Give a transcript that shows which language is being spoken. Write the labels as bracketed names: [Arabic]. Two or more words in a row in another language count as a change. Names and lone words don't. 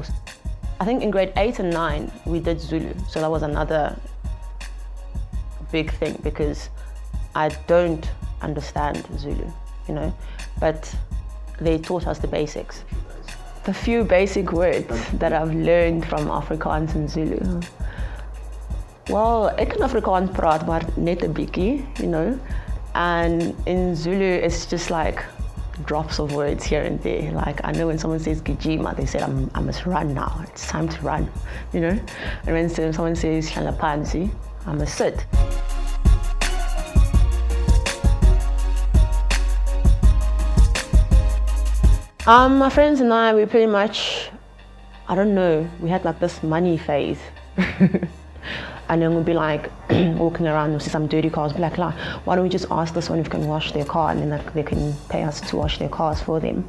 [English] I think in grade 8 and 9, we did Zulu. So that was another big thing because I don't understand Zulu, you know, but they taught us the basics. The few basic words that I've learned from Afrikaans and Zulu. Well, [Afrikaans] ek kan Afrikaans praat, maar net 'n bietjie, [English] you know, and in Zulu it's just like drops of words here and there. Like, I know when someone says gijima, they said I must run now, it's time to run, you know, and when someone says [Zulu] hlala phansi, [English] I must sit. My friends and I, we pretty much, I don't know, we had like this money phase. And then we'd be like walking around, we'll see some dirty cars, be like, why don't we just ask this one if we can wash their car, and then like, they can pay us to wash their cars for them.